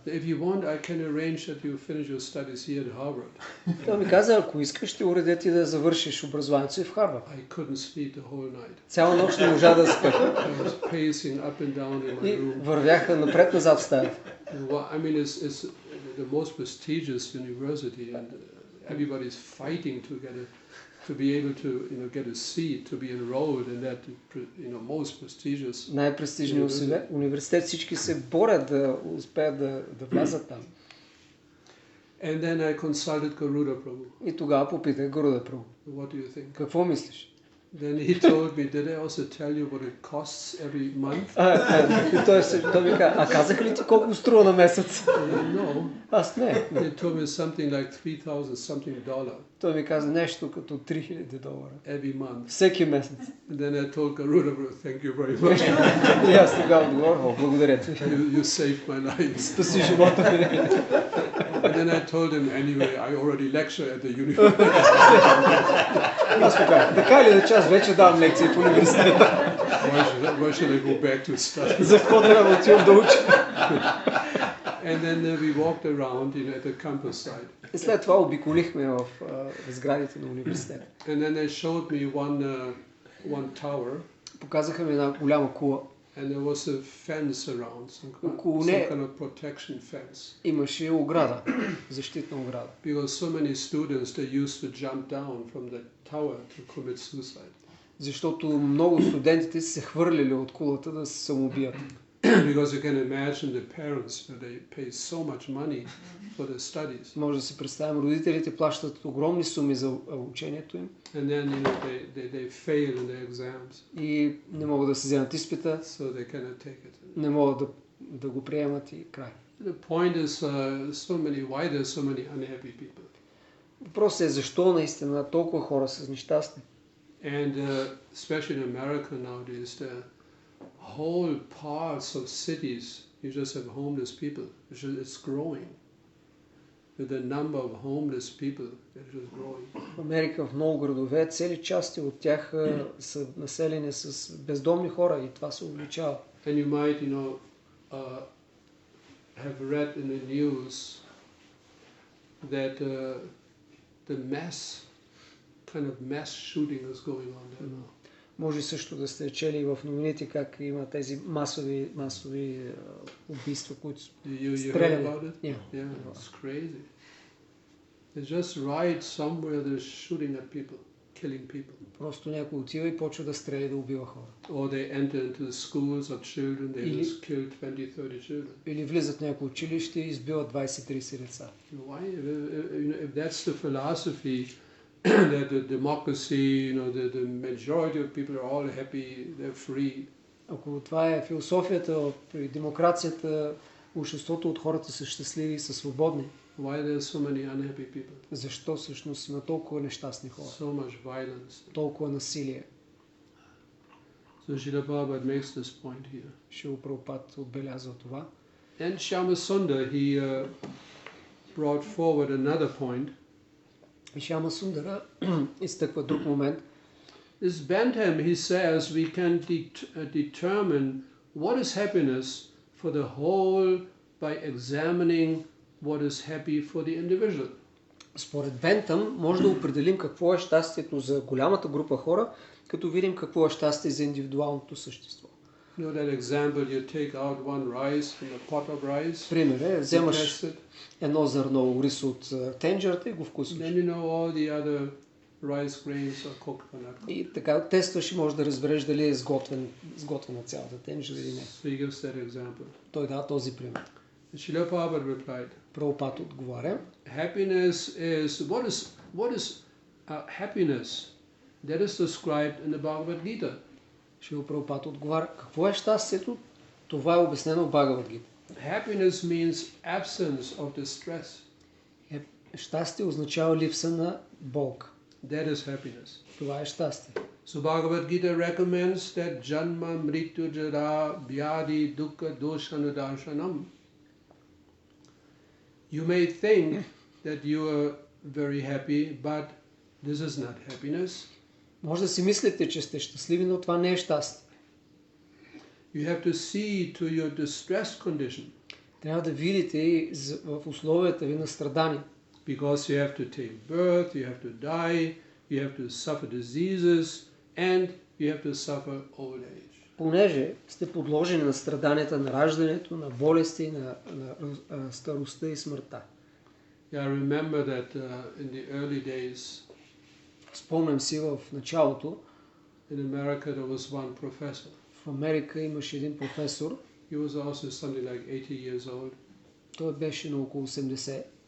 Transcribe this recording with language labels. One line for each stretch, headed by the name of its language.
English: If you want, I can arrange that you finish your studies here at Harvard.
Bulgarian: Той ми каза, ако искаш, ще уредя ти да завършиш образованието си в Харвард.
English: I couldn't sleep the whole night.
Bulgarian: Цяла нощ не можа да спя.
English: I was pacing up and down in my room.
Bulgarian: Вървяха напред-назад в стаята.
English: I mean, it's the most prestigious university, and everybody's fighting to be able to get a seat, to be enrolled in that most prestigious.
Bulgarian: Най-престижният университет, всички се борят да успеят да влязат там.
English: And then I consulted Garuda Prabhu.
Bulgarian: И тогава попитах Гаруда Прабу.
English: What do you think?
Bulgarian: Какво мислиш?
English: Then he told me, did I also tell you what it costs every month?
Bulgarian: Той ми каза, а казах ли ти колко струва на месец?
English: No.
Bulgarian: Аз не.
English: They told me something like $3,000 something.
Bulgarian: Той ми каза нещо като $3,000
English: every month.
Bulgarian: Всеки месец.
English: And then I told Garuda, thank you very much.
Bulgarian: И аз тогава отговорих, благодаря ти.
English: You saved my life.
Bulgarian: Спаси живота ми.
English: And then I told him, anyway, I already lecture at the university.
Bulgarian: Аз казах, така или иначе аз вече давам лекции по университета.
English: Why should I go back to study?
Bulgarian: За какво трябва да отивам да уча?
English: And then we walked around at the campus site.
Bulgarian: И след това обиколихме в сградите на университета.
English: And then they showed me one tower.
Bulgarian: Показаха ми една голяма кула.
English: And there was a fence around, some kind of protection fence.
Bulgarian: Имаше ограда, защитна ограда.
English: Because so many students, they used to jump down from the tower to commit suicide.
Bulgarian: Защото много студентите се хвърляли от кулата да се самоубият.
English: Because you can imagine the parents, they pay so much money for their studies.
Bulgarian: Може да си представим, родителите плащат огромни суми за учението им.
English: And then they fail in their exams.
Bulgarian: И не могат да се вземат изпита.
English: So they cannot take it.
Bulgarian: Не могат да го приемат и край.
English: The point is why there's so many unhappy people.
Bulgarian: Въпросът е защо наистина толкова хора са нещастни.
English: And especially in America nowadays, the whole parts of cities, you just have homeless people. It's growing. The number of homeless people is just growing.
Bulgarian: В Америка, в много градове, цели части от тях са населени с бездомни хора и това се увеличава.
English: And you might, have read in the news that the kind of mass shooting is going on there now.
Bulgarian: Може също да сте чели в новините как има тези масови убийства, които стрелят.
English: Yeah, it's crazy. They just ride somewhere, they're shooting at people, killing people.
Bulgarian: Просто някой отива и почва да стреля, да убива хора.
English: Or they enter into the schools of children, they just kill 20-30 children.
Bulgarian: Или влизат в някои училище и избиват 20-30 деца.
English: Why? If that's the philosophy, that the democracy, the majority of people are all happy, they're free.
Bulgarian: Ако това е философията при демокрацията, обществото от хората са щастливи и са свободни.
English: Why there are so many unhappy people?
Bulgarian: Защо всъщност има толкова нещастни хора?
English: So much violence.
Bulgarian: Толкова насилие.
English: So Srila Prabhupada makes this point here.
Bulgarian: Шрила Прабхупада отбелязва това.
English: And Shyamasundar, he brought forward another point.
Bulgarian: И Шяма Сундара изтъква друг момент.
English: This Bentham, he says, we can determine what is happiness for the whole by examining what is happy for the individual.
Bulgarian: Според Бентъм може да определим какво е щастието за голямата група хора, като видим какво е щастие за индивидуалното същество.
English: You know that example, you take out one rice from a pot of rice.
Bulgarian: Пример е, вземаш едно зърно рис от тенджерата и го вкусваш.
English: Then you know all the other rice grains are cooked or not cooked.
Bulgarian: И така тестваш и можеш да разбереш дали е сготвена цялата тенджера или не.
English: So he gives that example.
Bulgarian: Той дава този пример.
English: Srila Prabhupada replied.
Bulgarian: Прабхупада отговаря.
English: Happiness is what is happiness that is described in the Bhagavad Gita.
Bulgarian: Шрила Прабхупада отговаря. Какво е щастието? Това е обяснено в Бхагавад Гита.
English: Happiness means absence of distress.
Bulgarian: Щастие означава липса на болка.
English: That is happiness.
Bulgarian: Това е щастие.
English: So Bhagavad Gita recommends that
Sanskrit: janma, mrityu, jara, vyadi, dukkha, doshanudarshanam.
English: You may think that you are very happy, but this is not happiness.
Bulgarian: Може да си мислите, че сте щастливи, но това не е щастие.
English: You have to see to your distress condition.
Bulgarian: Трябва да видите в условията ви на страдание.
English: Because you have to take birth, you have to die, you have to suffer diseases, and you have to suffer old age.
Bulgarian: Понеже сте подложени на страданията на раждането, на болести, на старостта и смъртта.
English: Yeah, I remember that in the early days.
Bulgarian: Спомням си в началото.
English: In America there was one professor.
Bulgarian: В Америка имаше един професор.
English: He was also something like 80 years old.
Bulgarian: Той беше на около 80.